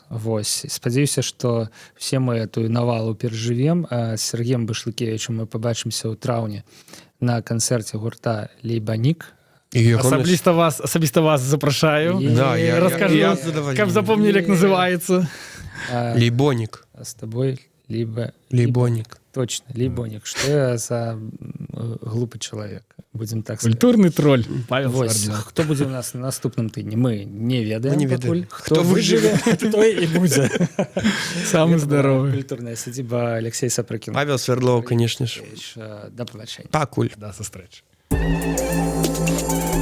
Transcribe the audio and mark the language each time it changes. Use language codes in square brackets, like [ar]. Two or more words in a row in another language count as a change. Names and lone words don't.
[be] Вось, спадзяюся, што [ru] все мы эту [be] навалу перажывем. З Сергеем Башлыкевічем мы пабачымся ў траўні на канцэрце гурта Лейбанік. Асабіста вас запрашаю. Да, я раскажу, каб запомнілі, як называецца. Лейбонік. [ru] С тобой [be] Лейбонік. Точно, Лейбонік. Што я за глупы чалавек? [ru] Будем так сказать. Культурный тролль. [be] Павел Свардзян. Хто будзе у нас на наступным тыдні? Мы не ведаем. Хто выжыве, той і будзе. Самы здоровы. Культурная сядзіба Алексей Сапрыкін. [ru] Павел Свердлов, конечно ж. [uk] Да побачення. [be] Пакуль. Да сустрэчы.